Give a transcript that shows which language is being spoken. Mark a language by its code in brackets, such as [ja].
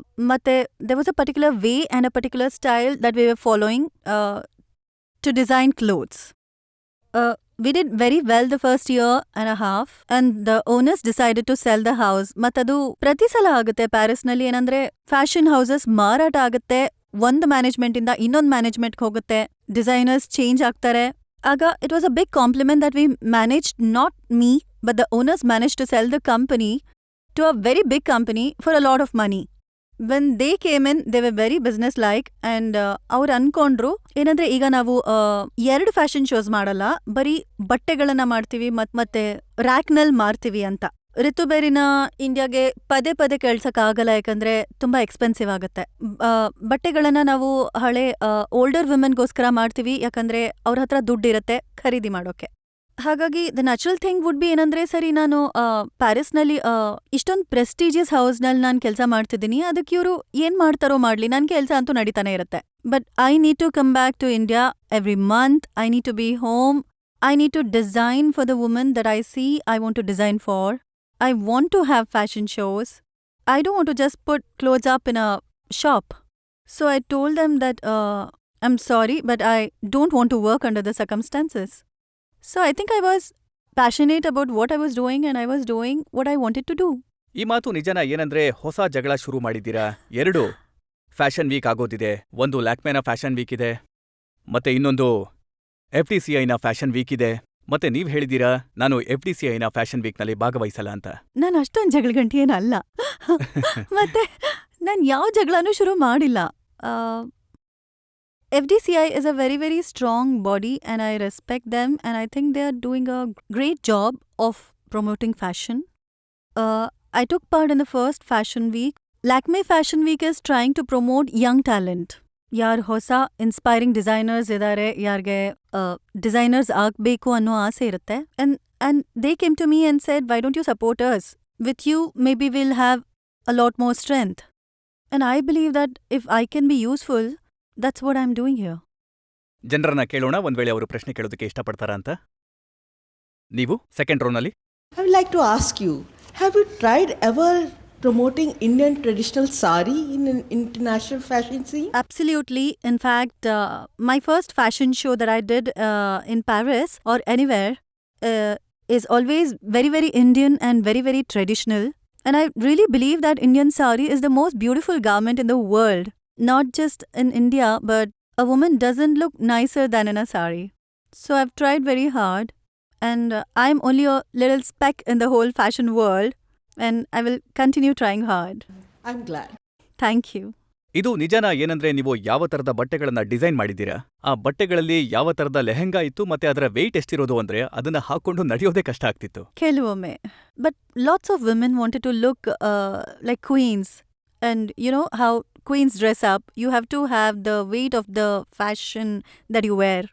[en] ಮತ್ತೆ there was a particular way and a particular style that we were following to design clothes. We did very well the first year and a half and the owners decided to sell the house. [kn] ಮತ್ತದು ಪ್ರತಿ ಸಲ ಆಗುತ್ತೆ ಪ್ಯಾರಿಸ್ನಲ್ಲಿ. ಏನಂದ್ರೆ fashion houses ಮಾರಾಟ ಆಗುತ್ತೆ, ಒಂದು ಮ್ಯಾನೇಜ್ಮೆಂಟಿಂದ ಇನ್ನೊಂದು ಮ್ಯಾನೇಜ್ಮೆಂಟ್ಗೆ ಹೋಗುತ್ತೆ, ಡಿಸೈನರ್ಸ್ ಚೇಂಜ್ ಆಗ್ತಾರೆ. [en] ಆಗ it was a big compliment that we managed, not me, but the owners managed to sell the company to a very big company for a lot of money. When they came in, they were very business-like and [kn] ಅವ್ರು ಅನ್ಕೊಂಡ್ರು ಏನಂದ್ರೆ ಈಗ ನಾವು 2 fashion shows ಮಾಡಲ್ಲ, ಬರೀ ಬಟ್ಟೆಗಳನ್ನ ಮಾಡ್ತೀವಿ ಮತ್ತೆ ರ್ಯಾಕ್ನಲ್ಲಿ ಮಾರ್ತೀವಿ ಅಂತ. ರಿತು ಬೇರಿನ ಇಂಡಿಯಾಗೆ ಪದೇ ಪದೇ ಕೇಳ್ಸಕ್ಕಾಗಲ್ಲ, ಯಾಕಂದ್ರೆ ತುಂಬಾ ಎಕ್ಸ್ಪೆನ್ಸಿವ್ ಆಗುತ್ತೆ. ಬಟ್ಟೆಗಳನ್ನ ನಾವು ಹಳೆ ಓಲ್ಡರ್ ವಿಮೆನ್ಗೋಸ್ಕರ ಮಾಡ್ತೀವಿ, ಯಾಕಂದ್ರೆ ಅವ್ರ ಹತ್ರ ದುಡ್ಡಿರತ್ತೆ ಖರೀದಿ ಮಾಡೋಕೆ. ಹಾಗಾಗಿ [en] the natural thing would be [kn] ಏನಂದ್ರೆ, ಸರಿ ನಾನು ಪ್ಯಾರಿಸ್ನಲ್ಲಿ ಇಷ್ಟೊಂದು ಪ್ರೆಸ್ಟೀಜಿಯಸ್ ಹೌಸ್ನಲ್ಲಿ ನಾನು ಕೆಲಸ ಮಾಡ್ತಿದ್ದೀನಿ, ಅದಕ್ಕೆ ಇವರು ಏನ್ ಮಾಡ್ತಾರೋ ಮಾಡ್ಲಿ, ನನ್ನ ಕೆಲಸ ಅಂತೂ ನಡೀತಾನೆ ಇರುತ್ತೆ. [en] But I need to come back to India every month. I need to be home. I need to design for the woman that I see I want to design for. I want to have fashion shows. I don't want to just put clothes up in a shop. So I told them that I'm sorry, but I don't want to work under the circumstances. So I think I was passionate about what I was doing and I was doing what I wanted to do. [kn] ಈ ಮಾತು ನಿಜನ ಏನಂದ್ರೆ ಹೊಸ ಜಗಳ ಶುರು ಮಾಡಿದ್ದೀರಾ. 2 fashion weak ಆಗೋದಿದೆ. ಒಂದು ಲ್ಯಾಕ್ಮೆನ fashion weak ಇದೆ. ಮತ್ತೆ ಇನ್ನೊಂದು FTCIನ ಫ್ಯಾಷನ್ ವೀಕ್ ಇದೆ. ಮತ್ತೆ ನೀವ್ ಹೇಳಿದೀರಾ ನಾನು FTCIನ ಫ್ಯಾಷನ್ ವೀಕ್ನಲ್ಲಿ ಭಾಗವಹಿಸಲ್ಲ ಅಂತ. ನಾನು ಅಷ್ಟೊಂದು ಜಗಳಗಂಟಿ ಏನಲ್ಲ. ಮತ್ತೆ ನಾನು ಯಾವ ಜಗಳನೂ ಶುರು ಮಾಡಿಲ್ಲ. [en] FDCI is a very, very strong body and I respect them and I think they are doing a great job of promoting fashion. I took part in the first fashion week. Lakme Fashion Week is trying to promote young talent. [kn] ಯಾರ್ ಹೊಸ inspiring designers ಇದ್ದಾರೆ, ಯಾರಿಗೆ designers ಆಗಬೇಕು ಅನ್ನೋ ಆಸೆ ಇರುತ್ತೆ. [en] And they came to me and said, why don't you support us? With you, maybe we'll have a lot more strength. And I believe that if I can be useful, that's what I'm doing here. [kn] ಜನರನ್ನ ಕೇಳೋಣ ಒಂದ್ ವೇಳೆ ಅವರು ಪ್ರಶ್ನೆ ಕೇಳೋದಕ್ಕೆ ಇಷ್ಟಪಡ್ತಾರಾ ಅಂತ. ನೀವು second ರೋನಲ್ಲಿ. [en] I would like to ask you, have you tried ever promoting Indian traditional sari in an international fashion scene? Absolutely. In fact, my first fashion show that I did in Paris or anywhere is always very, very Indian and very, very traditional. And I really believe that Indian sari is the most beautiful garment in the world. Not just in India, but a woman doesn't look nicer than in a sari. So I've tried very hard. And I'm only a little speck in the whole fashion world. And I will continue trying hard. I'm glad. Thank you. [kn] ಇದು ನಿಜನಾ ಏನಂದ್ರೆ ನೀವು ಯಾವ ತರದ ಬಟ್ಟೆಗಳನ್ನ design ಮಾಡಿದ್ದೀರಾ? ಆ ಬಟ್ಟೆಗಳಲ್ಲಿ ಯಾವ ತರದ ಲೆಹೆಂಗಾ ಇತ್ತು ಮತ್ತೆ ಅದರ ವೆಯ್ಟ್ ಎಷ್ಟಿರೋದು ಅಂದ್ರೆ ಅದನ್ನ ಹಾಕೊಂಡು ನಡೆಯೋದೇ ಕಷ್ಟ ಆಗ್ತಿತ್ತು. ಕೆಲವೊಮ್ಮೆ. [en] But lots of women wanted to look like queens. And you know how queens dress up. You have to have the weight of the fashion that you wear.